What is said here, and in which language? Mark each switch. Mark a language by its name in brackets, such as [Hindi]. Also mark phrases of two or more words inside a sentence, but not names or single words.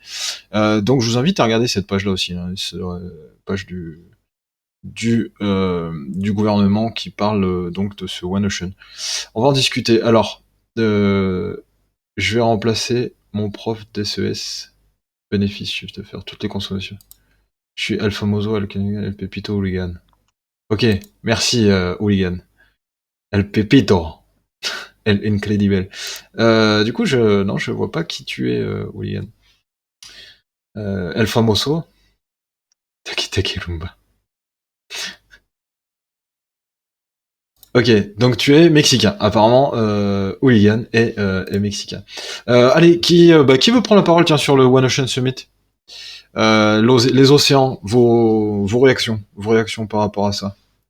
[French] Donc, je vous invite à regarder cette page-là aussi, hein, page du gouvernement qui parle donc de ce One Ocean. On va en discuter. Alors, je vais remplacer mon prof d'SES. Bénéfice, chiffre d'affaires, toutes les consommations. Je suis El Famoso, El Canigan, El Pepito, Hooligan. Ok, merci Hooligan. El Pepito. El Incredible. Du coup, je vois pas qui tu es, Hooligan. El Famoso. Taki Taki Rumba. Ok, donc tu es mexicain. Apparemment, Hooligan est mexicain. Allez, qui veut prendre la parole tiens, sur le One Ocean Summit les océans, vos réactions par rapport à ça.